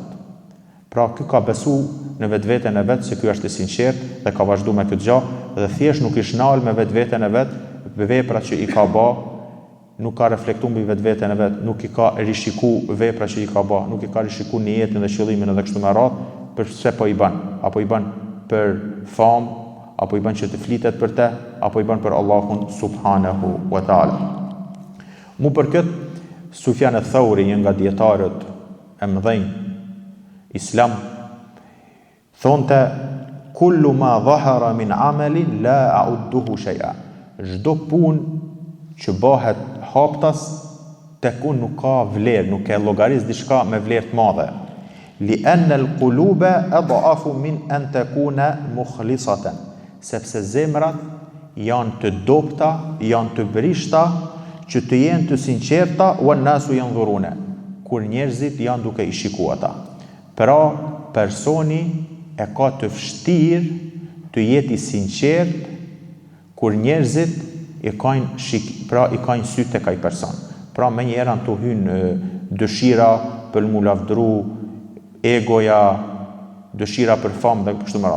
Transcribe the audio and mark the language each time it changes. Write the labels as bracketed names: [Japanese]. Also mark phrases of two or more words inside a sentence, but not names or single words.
[Albanian] Pra ky ka besu në vetveten e vet se ky është i sinqert dhe ka vazhduar me këtë gjë dhe thjesht nuk i shnal me vetveten e vet veprat që i ka bë, nuk ka reflektuar mbi vetveten e vet, nuk i ka rishiku veprat që i ka bë, nuk i ka rishiku niyetin dhe qëllimin edhe kështu me radhë, përse po i bën, apo i bën për famë, apo i bën që të flitet për te, apo i bën për Allahun [Arabic] سبحانه وتعالى. [Albanian] Mu për këtë Sufjan al-Thauri, një nga dietarët e mëdhenj islam, thonte [Arabic] كل ما ظهر من عملي لا أعده شيئا. [Albanian] Çdo punë që bëhet haptas tek unë nuk ka vlerë, nuk e llogaris diçka me vlerë të madhe. [Arabic] لأن القلوب أضعف من أن تكون مخلصة. [Albanian] Sepse zemrat janë të dobta, janë të brishta, që të jenë të sinqerta, [Arabic] والناس ينظرون, [Albanian] kur njerëzit janë duke i shikuar ata. Pra, personi e ka të vështirë të jetë i sinqert kur njerëzit i kanë sy tek ai person. Pra, me njëherë anë të hynë dëshira për mu lavdru, egoja, dëshira për famë dhe kështu me radhë.